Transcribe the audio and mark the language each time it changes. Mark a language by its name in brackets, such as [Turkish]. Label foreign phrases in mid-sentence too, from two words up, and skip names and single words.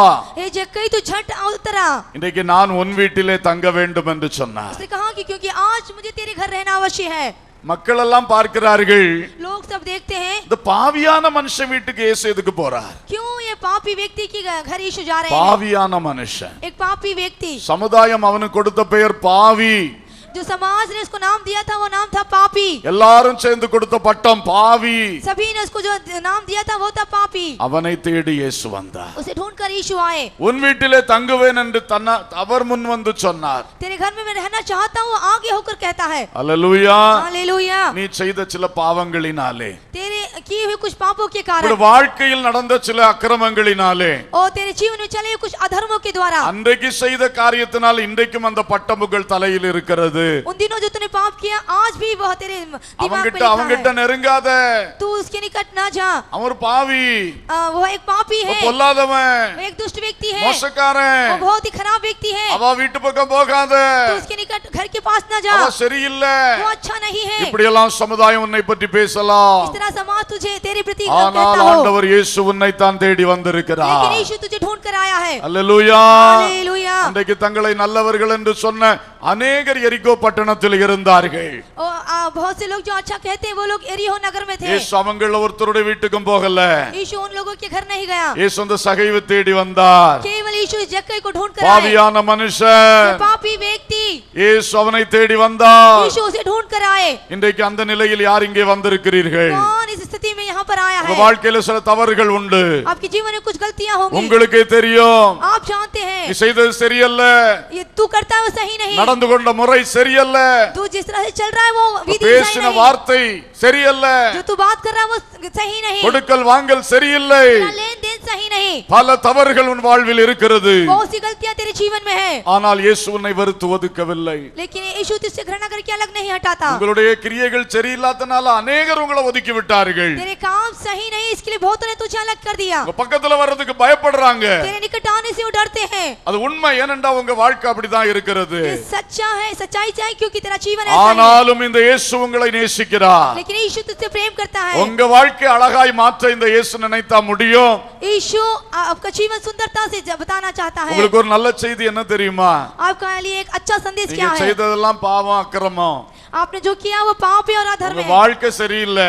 [Hindi] हे जक्कई तू झट उतरा। [Tamil] இன்றைக்கு நான் உன் வீட்டிலே தங்க வேண்டும் என்று சொன்னார். [Hindi] उसने कहा कि क्योंकि आज मुझे तेरे घर रहना अवश्य है। [Tamil] மக்கள் எல்லாம் பார்க்கிறார்கள், [Hindi] लोग सब देखते हैं [Tamil] இந்த பாவியான மனுஷன் வீட்டுக்கு இயேசு எதுக்கு போறார்? [Hindi] क्यों ये पापी व्यक्ति के घर यीशु जा रहे हैं। [Tamil] பாவியான மனுஷன். [Hindi] एक पापी व्यक्ति, [Tamil] சமுதாயம் அவனுக்கு கொடுத்த பெயர் பாவி. [Hindi] जो समाज ने उसको नाम दिया था वो नाम था पापी। [Tamil] எல்லாரும் சேர்ந்து கொடுத்த பட்டம் பாவி. [Hindi] सभी ने उसको जो नाम दिया था वो था पापी। [Tamil] அவனை தேடி இயேசு வந்தார். [Hindi] उसे ढूंढकर यीशु आए। [Tamil] உன் வீட்டிலே தங்குவேன் என்று அவர் முன் வந்து சொன்னார். [Hindi] तेरे घर में मैं रहना चाहता हूँ आगे होकर कहता है। [Tamil] அல்லேலூயா. [Hindi] हालेलुया। [Tamil] நீ செய்த சில பாவங்களினாலே, [Hindi] तेरे किए हुए कुछ पापों के कारण [Tamil] உன் வாழ்க்கையில் நடந்த சில அக்கிரமங்களினாலே, [Hindi] और तेरे जीवन में चले हुए कुछ अधर्मों के द्वारा [Tamil] அன்றைக்கு செய்த காரியத்தினால் இன்றைக்கும் அந்த பட்டமுகள் தலையில் இருக்கிறது. [Hindi] उन दिनों जो तूने पाप किया आज भी वह तेरे दिमाग में [Tamil] அவங்கிட்ட [Hindi] लिखा है। [Tamil] நெருங்காத. [Hindi] तू उसके निकट ना जा। [Tamil] அவன் பாவி, [Hindi] वो एक पापी है, [Tamil] பொல்லாதவன், [Hindi] वो एक दुष्ट व्यक्ति है, [Tamil] மோசக்காரன். [Hindi] वो बहुत ही खराब व्यक्ति है। [Tamil] அவ வீட்டு பக்கம் போகாத. [Hindi] तू उसके निकट घर के पास ना जा, [Tamil] அவ சரியில்லை. [Hindi] वो अच्छा नहीं है। [Tamil] இப்படி எல்லாம் சமுதாயம் உன்னை பற்றி பேசலாம். [Hindi] इस तरह समाज तुझे तेरे प्रति [Tamil] ஆனால் [Hindi] कहता हो, [Tamil] ஆண்டவர் இயேசு உன்னை தான் தேடி வந்திருக்கிறார். [Hindi] लेकिन यीशु तुझे ढूंढ कर आया है। [Tamil] அல்லேலூயா. [Hindi] हालेलुया। [Tamil] அன்றைக்கு தங்களை நல்லவர்கள் என்று சொன்ன அநேகர் எரிகோ பட்டணத்தில் இருந்தார்கள். [Hindi] और बहुत से लोग जो अच्छा कहते हैं वो लोग एरिहो नगर में थे। [Tamil] இயேசு அவங்கள ஒருத்தருடைய வீட்டுக்கும் போகல. [Hindi] यीशु उन लोगों के घर नहीं गया, [Tamil] இயேசு அந்த சகைவை தேடி வந்தார். [Hindi] केवल यीशु इस जक्कई को ढूंढ कर आए। [Tamil] பாவியான மனுஷன் [Hindi] पापी व्यक्ति, [Tamil] இயேசு அவனை தேடி வந்தார். [Hindi] यीशु उसे ढूंढ कर आए। [Tamil] இன்றைக்கு அந்த நிலையில் யார் இங்கே வந்திருக்கிறீர்கள்? [Hindi] कौन इस स्थिति में यहाँ पर आया [Tamil] உங்க [Hindi] है? [Tamil] வாழ்க்கையில சில தவறுகள் உண்டு. [Hindi] आपके जीवन में कुछ गलतियां होंगी, [Tamil] உங்களுக்கே தெரியும். [Hindi] आप जानते [Tamil] நீ [Hindi] हैं [Tamil] செய்தது சரியல்ல, [Hindi] ये तू करता है वो सही नहीं, [Tamil] நடந்து கொண்ட முறை சரியல்ல, [Hindi] तू जिस तरह से चल रहा है वो विधि सही [Tamil] பேசின [Hindi] नहीं, [Tamil] வார்த்தை சரியல்ல, [Hindi] जो तू बात कर रहा है वो सही नहीं, [Tamil] கொடுக்கல் வாங்கல் சரியில்லை. [Hindi] लेन देन सही नहीं। [Tamil] பல தவறுகள் உன் வாழ்வில் இருக்கிறது. [Hindi] बहुत सी गलतियां तेरे जीवन में है, [Tamil] ஆனால் இயேசு உன்னை வெறுத்து ஒதுக்கவில்லை. [Hindi] लेकिन यीशु तुझसे घृणा करके अलग नहीं हटाता। [Tamil] உங்களுடைய கிரியைகள் சரியில்லாதனால அநேகர் உங்களை ஒதுக்கி விட்டார்கள். [Hindi] तेरे काम सही नहीं इसके लिए बहुतों ने तुझे अलग कर दिया, [Tamil] உங்க பக்கத்துல வர்றதுக்கு பயப்படுறாங்க. [Hindi] तेरे निकट आने से वो डरते हैं। [Tamil] அது உண்மை, ஏனென்றா உங்க வாழ்க்கை அப்படிதான் இருக்கிறது. [Hindi] ये सच्चा है, सच्चाई चाहिए क्योंकि तेरा जीवन ऐसा है। [Tamil] ஆனாலும் இந்த இயேசு உங்களை நேசிக்கிறார். [Hindi] लेकिन यीशु तुझसे प्रेम करता है। [Tamil] உங்க வாழ்க்கை அழகாய் மாற்ற இந்த இயேசு நினைத்தா முடியும். [Hindi] यीशु आपका जीवन सुंदरता से बताना चाहता है। [Tamil] உங்களுக்கு ஒரு நல்ல செய்தி என்ன தெரியுமா? [Hindi] आपका लिए एक अच्छा संदेश [Tamil] நீங்க [Hindi] क्या है? [Tamil] செய்ததெல்லாம் பாவம் அக்கிரமம். [Hindi] आपने जो किया वो पाप है और अधर्म [Tamil] உங்க [Hindi] है। [Tamil] வாழ்க்கை சரியில்லை,